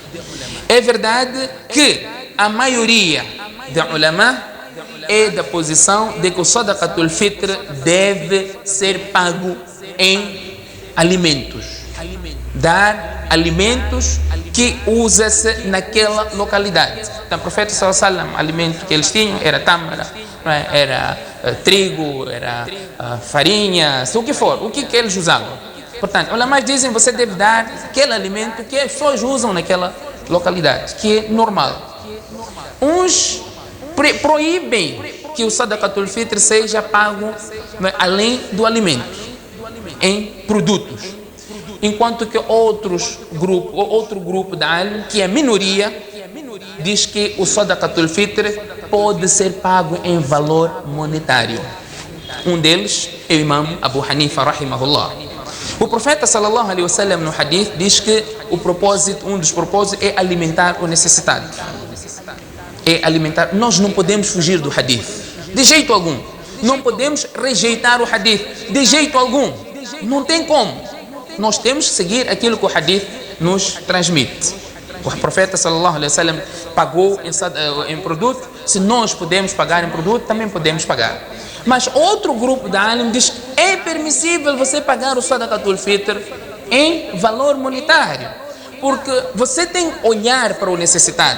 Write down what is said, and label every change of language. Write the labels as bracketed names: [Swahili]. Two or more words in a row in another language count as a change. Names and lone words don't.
[Portuguese] É verdade que a maioria de ulamá é da posição de que o [Arabic] صدقة الفطر [Portuguese] deve ser pago em alimentos. Dar alimentos que usa-se naquela localidade. Então, o profeta [Arabic] صلى الله عليه وسلم, [Portuguese] alimento que eles tinham era tâmara, era trigo, era farinha, o que for, o que eles usavam. Portanto, ulamás dizem: você deve dar aquele alimento que as pessoas usam naquela localidade, que é normal. Uns proíbem que o [Arabic] صدقة الفطر [Portuguese] seja pago além do alimento, em produtos. Enquanto que outro grupo da alim, que é minoria, diz que o [Arabic] صدقة الفطر [Portuguese] pode ser pago em valor monetário. Um deles é o Imam Abu Hanifa rahimahullah. O profeta [Arabic] صلى الله عليه وسلم [Portuguese] no hadith diz que um dos propósitos é alimentar o necessitado. É alimentar. Nós não podemos fugir do hadith, de jeito algum. Não podemos rejeitar o hadith, de jeito algum. Não tem como. Nós temos que seguir aquilo que o hadith nos transmite. O profeta [Arabic] صلى الله عليه وسلم [Portuguese] pagou em produto. Se nós podemos pagar em produto, também podemos pagar. Mas outro grupo da alim diz: é permissível você pagar o [Arabic] صدقة الفطر [Portuguese] em valor monetário. Porque você tem que olhar para o necessitado.